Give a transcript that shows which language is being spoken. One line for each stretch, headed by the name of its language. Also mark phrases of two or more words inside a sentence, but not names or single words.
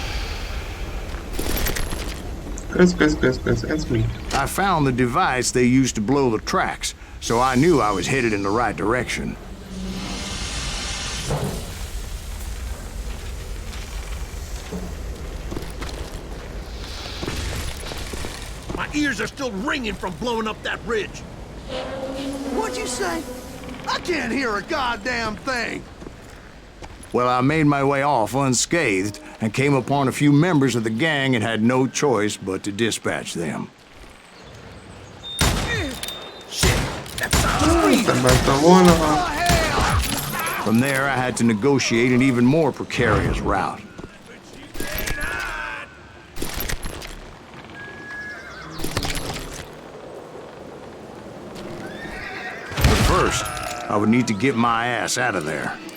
Hungarian: Kösz, ez mi?
English: I found the device they used to blow the tracks, so I knew I was headed in the right direction. My ears are still ringing from blowing up that ridge. What'd you say? I can't hear a goddamn thing. Well, I made my way off unscathed and came upon a few members of the gang and had no choice but to dispatch them.
Hungarian: Nem bántam volna, ha...
English: From there, I had to negotiate an even more precarious route. But first, I would need to get my ass out of there.